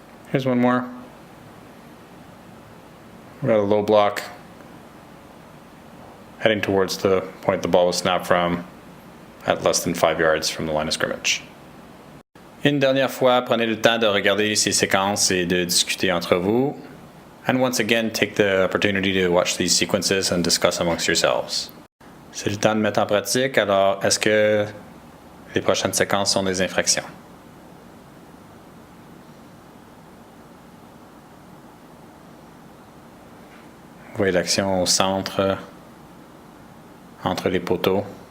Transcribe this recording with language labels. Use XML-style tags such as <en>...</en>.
<en>Here's one more. We've got a low block heading towards the point the ball was snapped from at less than 5 yards from the line of scrimmage.</en> <fr>Une dernière fois, prenez le temps de regarder ces séquences et de discuter entre vous.</fr> <en>And once again, take the opportunity to watch these sequences and discuss amongst yourselves.</en> <fr>C'est le temps de mettre en pratique, alors est-ce que les prochaines séquences sont des infractions? Vous voyez l'action au centre, entre les poteaux.</fr>